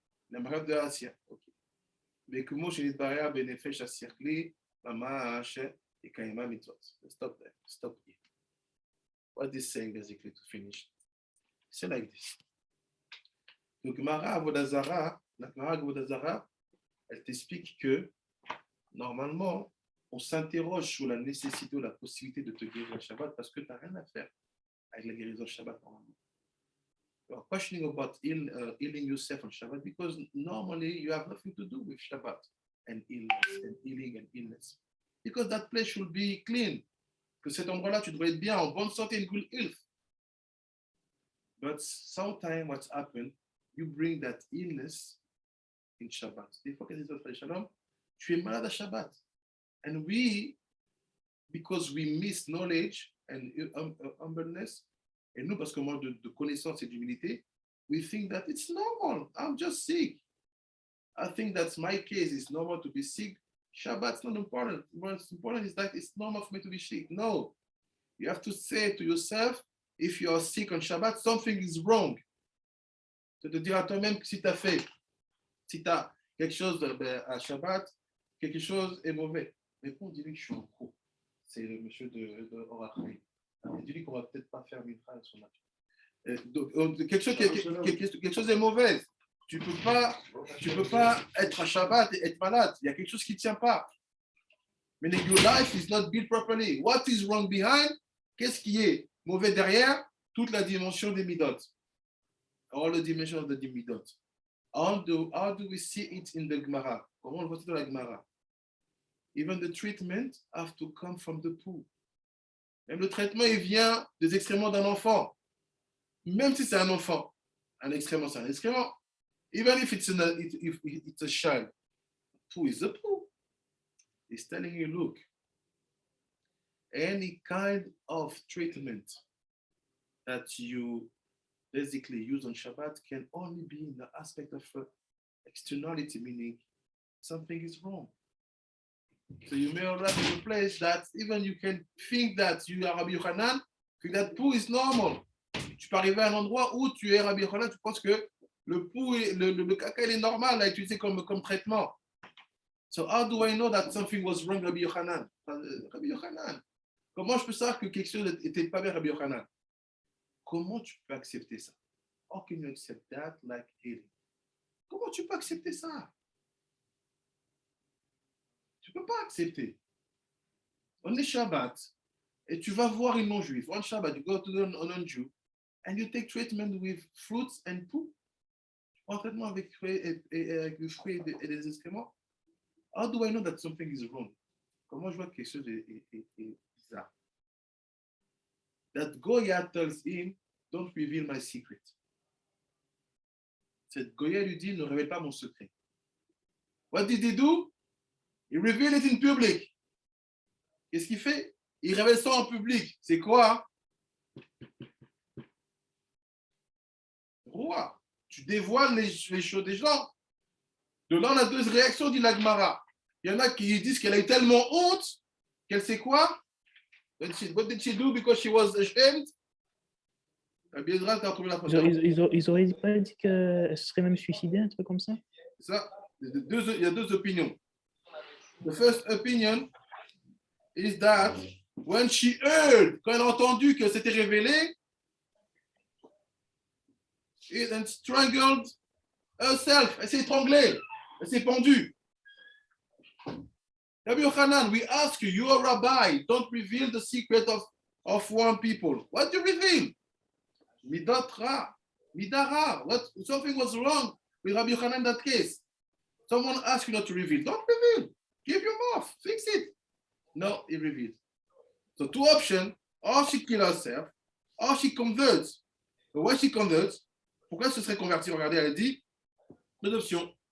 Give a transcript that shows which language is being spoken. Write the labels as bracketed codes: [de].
[fr] La merkava de Asya. [en] Okay. [he] וכמו שנתברר בנפש השכלי, ממש Ikaima mitzvot. [en] Stop there. Stop here. What is saying basically to finish? C'est like this. [fr] Donc, Gemara Avoda Zarah, la Gemara Avoda Zarah, elle t'explique que normalement, on s'interroge sur la nécessité ou la possibilité de te guérir le Shabbat parce que tu n'as rien à faire avec la guérison Shabbat normalement. [en] You are questioning about healing yourself on Shabbat because normally you have nothing to do with Shabbat and illness and healing and illness. Because that place should be clean. [fr] Que cet endroit-là, tu dois être bien, en bonne santé, [en] in good health. But sometimes what's happened, you bring that illness in Shabbat. [fr] Des fois, tu es malade à Shabbat. [en] And we, because we miss knowledge and humbleness, [fr] et nous, parce que manque de connaissance et d'humilité, [en] we think that it's normal. I'm just sick. I think that my case is normal to be sick. Shabbat's not important. What's important is that it's normal for me to be sick. No. You have to say to yourself, if you are sick on Shabbat, something is wrong. [fr] Tu te dire à toi-même que si tu as quelque chose à Shabbat, quelque chose est mauvais. Mais on dirait que je suis en cours. C'est le monsieur de Oracle. Il dit qu'on va peut-être pas faire Mitra à son âge. Donc, quelque chose est mauvais. Tu peux pas être à Shabbat et être malade. Il y a quelque chose qui ne tient pas. [en] Meaning your life is not built properly. What is wrong behind? [fr] Qu'est-ce qui est mauvais derrière? Toute la dimension des midot. [en] All the dimensions of the midot. How do we see it in the Gemara? [fr] Comment on le voit dans la Gemara? [en] Even the treatment have to come from the poo. [fr] Même le traitement, il vient des excréments d'un enfant. Même si c'est un enfant. Un excrément, c'est un excrément. [en] Even if it's a child. Poo is a poo. It's telling you, look, any kind of treatment that you basically use on Shabbat can only be in the aspect of externality, meaning something is wrong. So you may arrive in a place that even you can think that you are Rabbi Yochanan, think that poo is normal. [fr] Tu peux arriver à un endroit où tu es Rabbi Yochanan, tu penses que le poo, le caca, il est normal à utiliser comme traitement. [en] So how do I know that something was wrong, Rabbi Yochanan? Rabbi Yochanan. [fr] Comment je peux savoir que quelque chose n'était pas bien, Rabbi Yochanan? Comment tu peux accepter ça? [en] How can you accept that like healing? [fr] Comment tu peux accepter ça? Tu ne peux pas accepter. On est Shabbat et tu vas voir une non-juif. [en] On Shabbat, you go to a non-Jew and you take treatment with fruits and poo. [fr] Tu prends un traitement avec des fruits et des excréments. [en] How do I know that something is wrong? [fr] Comment je vois que quelque chose est bizarre? [en] That Goya tells him, don't reveal my secret. [fr] Cette Goya lui dit, ne révèle pas mon secret. [en] What did he do? He revealed it in public. [fr] Qu'est-ce qu'il fait? Il révèle ça en public. C'est quoi? Roi, tu dévoiles les choses des gens. De là, on a deux réactions, dit la Gemara. Il y en a qui disent qu'elle a eu tellement honte qu'elle sait quoi? [en] What did she do because she was ashamed? [fr] Ils auraient pas dit qu'elle serait même suicidée, un truc comme ça? Ça, il y a deux opinions. [en] The first opinion is that when she heard, [fr] quand elle a entendu que c'était révélé, [en] and strangled herself, [fr] elle s'est étranglée, elle s'est pendue. [en] Rabbi Yochanan, we ask you, you're a rabbi, don't reveal the secret of one people. What do you reveal? Midatra, midara. Something was wrong with Rabbi Yochanan in that case. Someone asked you not to reveal. Don't reveal. Keep your mouth. Fix it. No, he revealed. So two options, or she kills herself, or she converts. But when she converts, [fr] pourquoi elle se serait convertie? Regardez, elle dit, deux options.